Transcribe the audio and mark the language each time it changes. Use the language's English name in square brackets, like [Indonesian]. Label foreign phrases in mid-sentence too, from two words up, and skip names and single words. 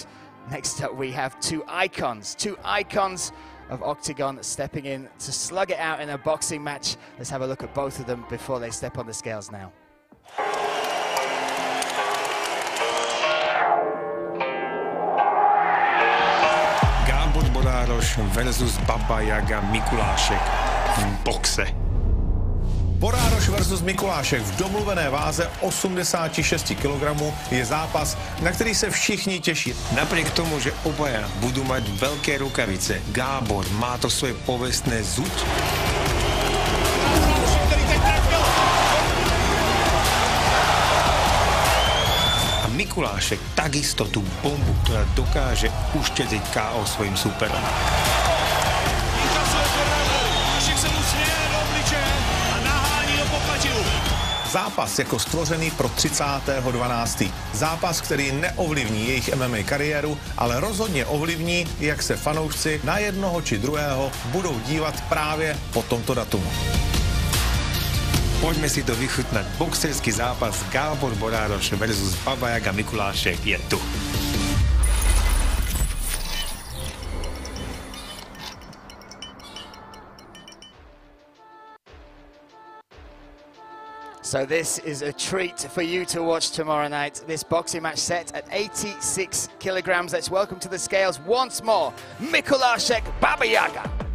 [English] Next up, we have two icons of Oktagon stepping in to slug it out in a boxing match. Let's have a look at both of them before they step on the scales now. [Slovak] versus Baba Jaga Mikulášek v boxe. [Czech] Borároš versus Mikulášek v domluvené váze 86 kg je zápas, na který se všichni těší. [Slovak] Napriek tomu, že obaja budú mať veľké rukavice, Gábor má to svoje povestné zuť. A Mikulášek takisto tú bombu, ktorá dokáže uštedziť KO svojim súperom. [Czech] Zápas jako stvořený pro 30.12. Zápas, který neovlivní jejich MMA kariéru, ale rozhodně ovlivní, jak se fanoušci na jednoho či druhého budou dívat právě po tomto datumu. [Slovak] Poďme si to vychutnať. Boxerský zápas Gábor Borároš versus Baba Jaga Mikulášek je tu. [English] So this is a treat for you to watch tomorrow night. This boxing match set at 86 kilograms. Let's welcome to the scales once more, Mikulášek Baba Jaga.